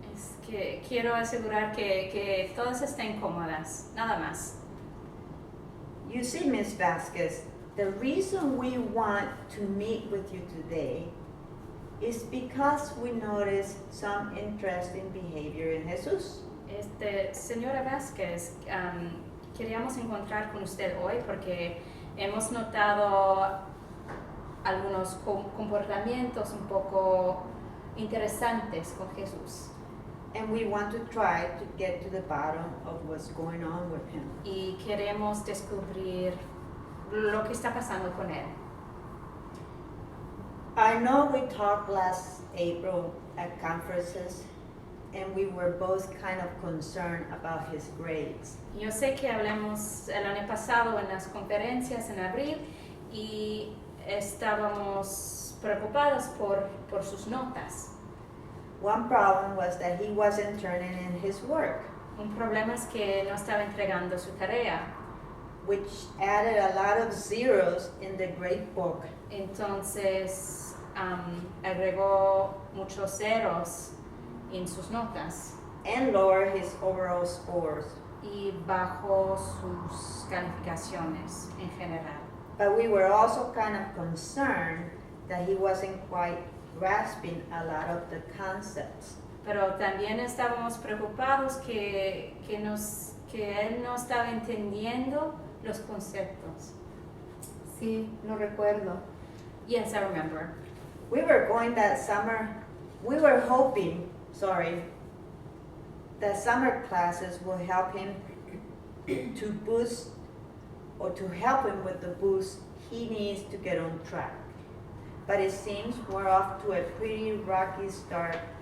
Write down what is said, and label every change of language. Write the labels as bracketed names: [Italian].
[Spanish] Es que quiero asegurar que todas estén cómodas, nada más. [English] You see, Ms. Vasquez, the reason we want to meet with you today is because we noticed some interesting behavior in Jesus. [Spanish] Señora Vázquez, queríamos encontrar con usted hoy porque hemos notado algunos comportamientos un poco interesantes con Jesús. [English] And we want to try to get to the bottom of what's going on with him. [Spanish] Y queremos descubrir lo que está pasando con él. [English] I know we talked last April at conferences, and we were both kind of concerned about his grades. [Spanish] Yo sé que hablamos el año pasado en las conferencias en abril y estábamos preocupados por sus notas. [English] One problem was that he wasn't turning in his work, [Spanish] Un problema es que no estaba entregando su tarea, [English] which added a lot of zeros in the grade book. [Spanish] entonces agregó muchos ceros en sus notas [English] And lower his overall scores. [Spanish] y bajó sus calificaciones en general. [English] But we were also kind of concerned that he wasn't quite grasping a lot of the concepts. [Spanish] Pero también estábamos preocupados que él no estaba entendiendo los conceptos. Sí, lo recuerdo. [English] Yes, I remember. We were going that summer, we were hoping, that summer classes will help him to boost or to help him with the boost he needs to get on track. But it seems we're off to a pretty rocky start